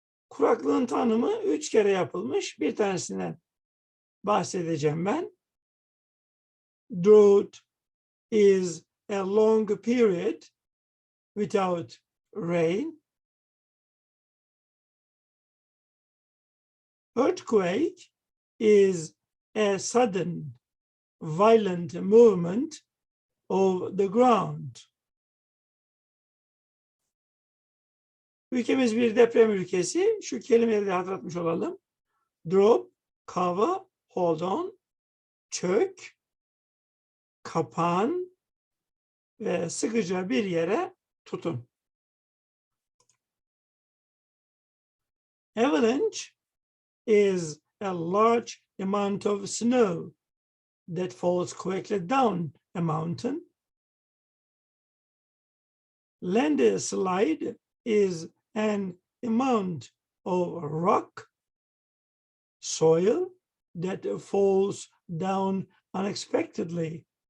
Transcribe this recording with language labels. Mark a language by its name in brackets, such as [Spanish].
[Turkish] Kuraklığın tanımı 3 kere yapılmış. Bir tanesinden bahsedeceğim ben. [English] Drought is a long period without rain. Earthquake is a sudden, violent movement of the ground. [Turkish] Ülkemiz bir deprem ülkesi. Şu kelimeleri de hatırlatmış olalım. [English] Drop, cover, hold on, [Turkish] çök, kapan ve sıkıca bir yere tutun. [English] Avalanche is a large amount of snow that falls quickly down a mountain. Landslide is an amount of rock, soil that falls down unexpectedly.